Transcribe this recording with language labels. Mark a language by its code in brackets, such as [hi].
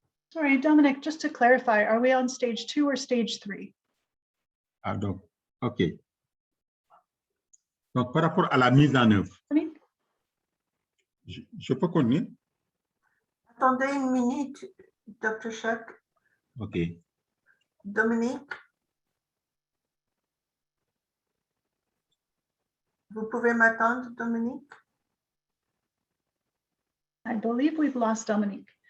[en] Sorry, Dominic, just to clarify, are we on stage 2 or stage 3? [fr] Ah, donc, OK. Donc, par rapport à la mise en œuvre, je peux continuer? Attendez une minute, Dr. Chak. OK. Dominique, vous pouvez m'attendre, Dominique? [en] I believe we've lost Dominique.